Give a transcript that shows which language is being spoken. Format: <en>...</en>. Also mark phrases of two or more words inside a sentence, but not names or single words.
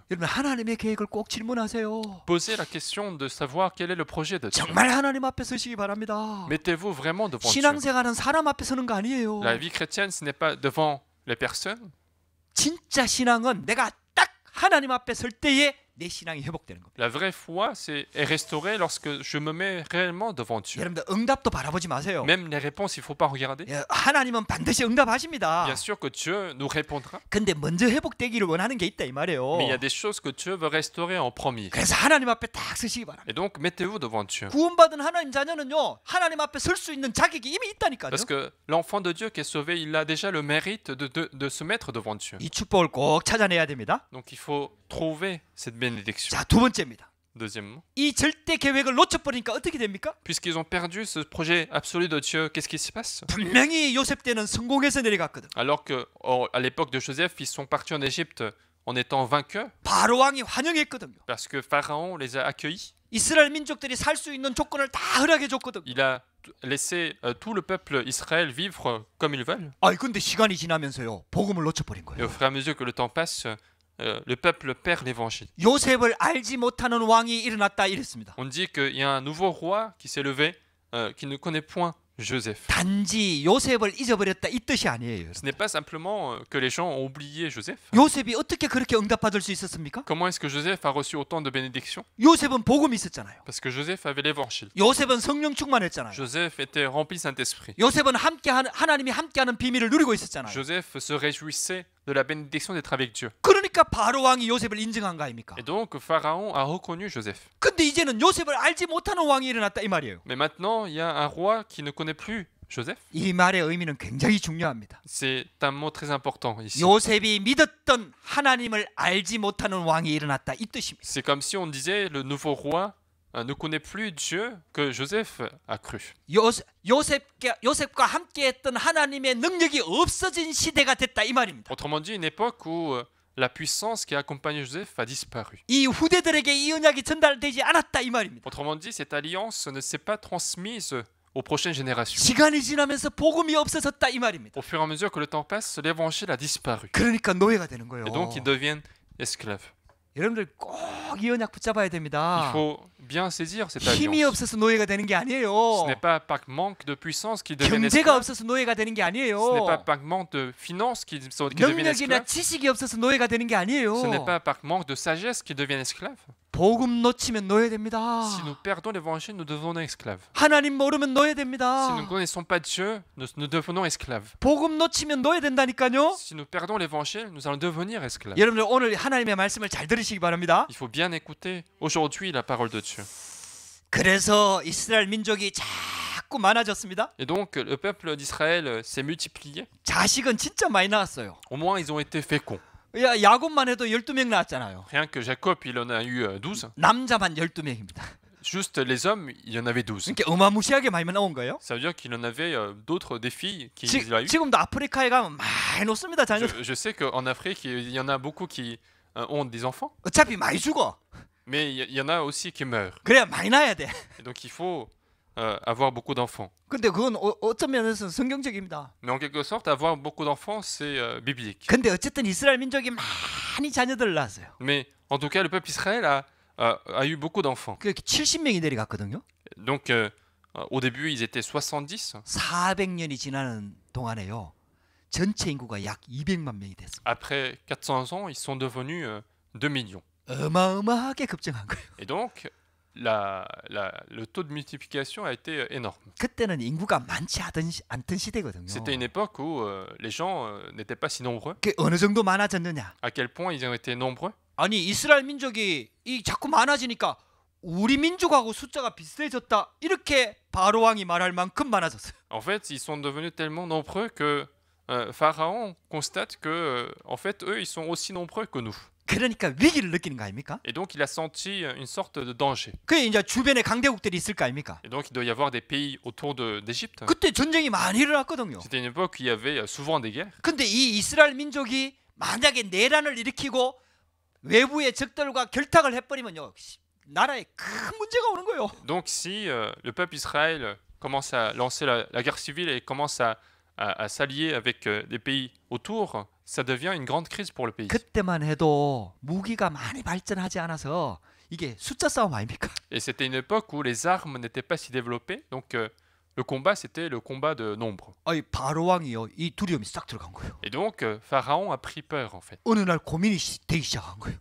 <ko>여러분 하나님의 계획을 꼭 질문하세요.</ko> <fr>Posez la question de savoir quel est le projet de Dieu.</fr> <ko>정말 하나님 앞에 서시기 바랍니다.</ko> <fr>Mettez-vous vraiment devant Dieu.</fr> <ko>신앙생활은 사람 앞에 서는 거 아니에요.</ko> <fr>La vie chrétienne, ce n'est pas devant les personnes.</fr> <ko>진짜 신앙은 내가 딱 하나님 앞에 설 때에 내 신앙이 회복되는 겁니다.</ko> <fr>La vraie foi est restaurée lorsque je me mets réellement devant Dieu.</fr> <ko>여러분들 응답도 바라보지 마세요.</ko> <fr>Même les réponses, il ne faut pas regarder.</fr> <ko>하나님은 반드시 응답하십니다.</ko> <fr>Bien sûr que Dieu nous répondra,</fr> <ko>근데 먼저 회복되기를 원하는 게 있다 이 말이에요.</ko> <fr>mais il y a des choses que Dieu veut restaurer en premier.</fr> <ko>그래서 하나님 앞에 딱 서시기 바랍니다.</ko> <fr>Et donc, mettez-vous devant Dieu.</fr> <ko>구원받은 하나님 자녀는요 하나님 앞에 설 수 있는 자격이 이미 있다니까요.</ko> <fr>Parce que l'enfant de Dieu qui est sauvé, il a déjà le mérite de se mettre devant Dieu.</fr> <ko>이 축복을 꼭 찾아내야 됩니다.</ko> <fr>Donc, il faut trouver cette bénédiction.</fr> <ko>자, 두 번째입니다.</ko> <fr>Deuxièmement,</fr> <ko>이 절대 계획을 놓쳐버리니까 어떻게 됩니까?</ko> <fr>puisqu'ils ont perdu ce projet absolu de Dieu, qu'est-ce qui se passe?</fr> <ko>분명히 요셉 때는 성공해서 내려갔거든.</ko> <fr>Alors qu'à l'époque de Joseph, ils sont partis en Égypte en étant vaincus,</fr> <ko>바로 왕이 환영했거든요.</ko> <fr>parce que Pharaon les a accueillis.</fr> <ko>이스라엘 민족들이 살 수 있는 조건을 다 허락해줬거든.</ko> <fr>Il a laissé tout le peuple Israël vivre comme ils veulent.</fr> <ko>근데 시간이 지나면서요 복음을 놓쳐버린</ko> <fr>Et au</fr> <ko>거예요.</ko> <fr>fur et à mesure que le temps passe, le peuple perd l'évangile.</fr> <ko>요셉을 알지 못하는 왕이 일어났다 이랬습니다.</ko> <fr>On dit qu'il y a un nouveau roi qui s'est levé, qui ne connaît point Joseph.</fr> <ko>단지 요셉을 잊어버렸다 이 뜻이 아니에요.</ko> <fr>Ce n'est pas simplement que les gens ont oublié Joseph.</fr> <ko>요셉이 어떻게 그렇게 응답받을 수 있었습니까?</ko> <fr>Comment est-ce que Joseph a reçu autant de bénédictions?</fr> <ko>요셉은 복음이 있었잖아요.</ko> <fr>Parce que Joseph avait l'évangile.</fr> <ko>요셉은 성령 충만했잖아요.</ko> <fr>Joseph était rempli de Saint-Esprit.</fr> <ko>요셉은 하나님이 함께하는 비밀을 누리고 있었잖아요.</ko> <fr>Joseph se réjouissait de la bénédiction d'être avec Dieu.</fr> <ko>그러니까 바로 왕이 요셉을 인정한 거 아닙니까?</ko> <fr>Et donc Pharaon a reconnu Joseph.</fr> <ko>근데 이제는 요셉을 알지 못하는 왕이 일어났다 이 말이에요.</ko> <fr>Mais maintenant, il y a un roi qui ne connaît plus Joseph.</fr> <ko>이 말의 의미는 굉장히 중요합니다.</ko> <fr>C'est un mot très important ici.</fr> <ko>요셉이 믿었던 하나님을 알지 못하는 왕이 일어났다 이 뜻입니다.</ko> <fr>C'est comme si on disait le nouveau roi ne connaît plus Dieu que Joseph a cru.</fr> <ko>요셉과 함께했던 하나님의 능력이 없어진 시대가 됐다 이 말입니다.</ko> <fr>Autrement dit, une époque où la puissance qui accompagnait Joseph a disparu.</fr> <ko>이 후대들에게 이 언약이 전달되지 않았다 이 말입니다.</ko> <fr>Autrement dit, cette alliance ne s'est pas transmise aux prochaines générations.</fr> <ko>시간이 지나면서 복음이 없어졌다 이 말입니다.</ko> <fr>Au fur et à mesure que le temps passe, l'évangile a disparu.</fr> <ko>그러니까 노예가 되는 거예요.</ko> <fr>Et donc, ils deviennent esclaves.</fr> <ko>여러분들 꼭 이 언약 붙잡아야</ko> <fr>Il</fr> <ko>됩니다.</ko> <fr>faut bien saisir cette</fr> <ko>힘이</ko> <fr>alliance.</fr> <ko>없어서 노예가 되는 게</ko> <fr>Ce</fr> <ko>아니에요.</ko> <fr>n'est pas par manque de puissance qu'ils deviennent</fr> <ko>경제가</ko> <fr>esclaves.</fr> <ko>없어서 노예가 되는 게</ko> <fr>Ce n'est pas</fr> <ko>아니에요.</ko> <fr>par manque de finances qu'ils deviennent</fr> <ko>능력이나</ko> <fr>esclaves.</fr> <ko>지식이 없어서 노예가 되는 게 아니에요.</ko> <fr>Ce n'est pas par manque de sagesse qu'ils deviennent esclaves.</fr> <ko>복음 놓치면 노예됩니다.</ko> <fr>Si nous perdons l'évangile, nous devenons esclaves.</fr> <ko>하나님 모르면</ko> <fr>Si nous</fr> <ko>노예됩니다.</ko> <fr>ne connaissons pas Dieu, nous devenons esclaves.</fr> <ko>복음 놓치면 노예된다니까요.</ko> <fr>Si nous perdons l'évangile, nous allons devenir esclaves.</fr> <ko>여러분들 오늘 하나님의 말씀을 잘 들으시기 바랍니다.</ko> <fr>Il faut bien écouter aujourd'hui la parole de Dieu.</fr> <ko>그래서 이스라엘 민족이 자꾸 많아졌습니다.</ko> <fr>Et donc, le peuple d'Israël s'est multiplié.</fr> <ko>자식은 진짜 많이 나왔어요.</ko> <fr>Au moins, ils ont été féconds.</fr> <ko>야곱만 해도 12명 나왔잖아요.</ko> <fr>Rien que Jacob, il en a eu 12.</fr> <ko>남자만 12명입니다.</ko> <fr>Juste les hommes, il y en avait 12.</fr> <ko>그러니까 어마무시하게 많이 나온 거예요.</ko> <fr>Ça veut dire qu'il en avait d'autres des filles qu'il a eu.</fr> <ko>지금도 아프리카에 가면 많이 놓습니다. 자녀.</ko> <fr>Je sais qu'en Afrique, il y en a beaucoup qui ont des enfants,</fr> <ko>어차피 많이 죽어.</ko> <fr>mais il y en a aussi qui meurent.</fr> <ko>그래야 많이 낳아야 돼.</ko> <fr>Et donc, il faut avoir beaucoup d'enfants.</fr> <ko>근데 그건 어떤 면에서 성경적입니다.</ko> <fr>Mais en quelque sorte, avoir beaucoup d'enfants, c'est biblique.</fr> <ko>근데 어쨌든 이스라엘 민족이 많이 자녀들을 낳았어요.</ko> <fr>Mais en tout cas, le peuple Israël a eu beaucoup d'enfants.</fr> <ko>그 70명이 내려갔거든요.</ko> <fr>Donc, au début, ils étaient 70.</fr> <ko>400년이 지나는 동안에요. 전체 인구가 약 200만 명이 됐습니다.</ko> <fr>Après 400 ans, ils sont devenus 2 millions.</fr> <ko>어마어마하게 급증한 거예요.</ko> <fr>Et donc, le taux de multiplication a été énorme.</fr> <ko>그때는 인구가 많지 않던 시대거든요.</ko> <fr>C'était une époque où les gens n'étaient pas si nombreux.</fr> <ko>그 어느 정도 많아졌느냐?</ko> <fr>À quel point ils ont été nombreux?</fr> <ko>아니 이스라엘 민족이 이 자꾸 많아지니까 우리 민족하고 숫자가 비슷해졌다. 이렇게 바로 왕이 말할 만큼 많아졌어요.</ko> <fr>En fait, ils sont devenus tellement nombreux que Pharaon constate que, en fait, eux, ils sont aussi nombreux que nous.</fr> <ko>그러니까 위기를 느끼는 거 아닙니까?</ko> <fr>Et donc, il a senti une sorte de danger.</fr> <ko>그 이제 주변에 강대국들이 있을 거 아닙니까?</ko> <fr>Et donc, il doit y avoir des pays autour d'Égypte.</fr> <ko>그때 전쟁이 많이 일어났거든요.</ko> <fr>C'était une époque où il y avait souvent des guerres.</fr> <ko>근데 이 이스라엘 민족이 만약에 내란을 일으키고 외부의 적들과 결탁을 해버리면요 나라에 큰 문제가 오는 거예요.</ko> <fr>Donc, si le peuple Israël commence à lancer la guerre civile et commence à s'allier avec les pays autour, ça devient une grande crise pour le pays.</fr> <ko>그때만 해도 무기가 많이 발전하지 않아서 이게 숫자 싸움 아닙니까?</ko> <fr>Et c'était une époque où les armes n'étaient pas si développées, donc le combat, c'était le combat de nombre.</fr> <ko>아니 바로 왕이요 이 두려움이 싹 들어간 거예요.</ko> <fr>Et donc, Pharaon a pris peur, en fait.</fr> <ko>어느 날 고민이 되기 시작한 거예요.</ko>